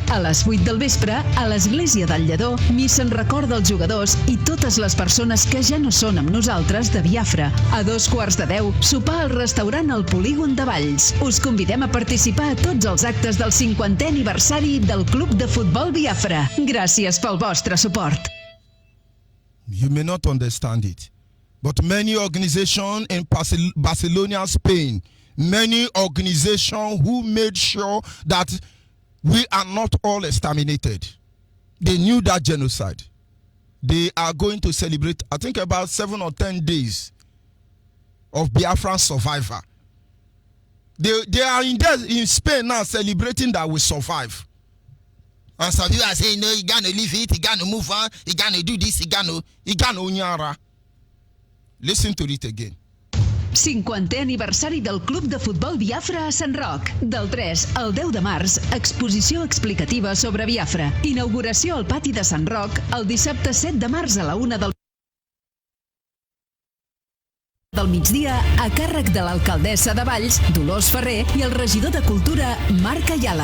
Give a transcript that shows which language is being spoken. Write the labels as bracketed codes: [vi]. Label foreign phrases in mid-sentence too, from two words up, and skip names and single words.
[ca] A les 8 del vespre, a l'església del Lledó, missa en record dels jugadors i totes les persones que ja no són amb nosaltres de Biafra. A 2:15 de 10, sopar al restaurant al Polígon de Valls. Us convidem a participar a tots els actes del 50è aniversari del Club de Futbol Biafra. Gràcies pel vostre suport. [en] You may not understand it, but many organizations in Barcelona, Spain, many organizations who made sure that we are not all exterminated, they knew that genocide. They are going to celebrate, I think, about 7 or 10 days of Biafran survivor. They are in Spain now celebrating that we survive. And some people are saying, no, you gotta leave it, you gotta move on, you gotta do this, you gotta unyara. Listen to it again. [ca] 50è aniversari del Club de Futbol Biafra a Sant Roc. Del 3 al 10 de març, exposició explicativa sobre Biafra. Inauguració al pati de Sant Roc el dissabte 7 de març a la 1 del migdia a càrrec de l'alcaldessa de Valls, Dolors Ferrer, i el regidor de Cultura, Marc Ayala.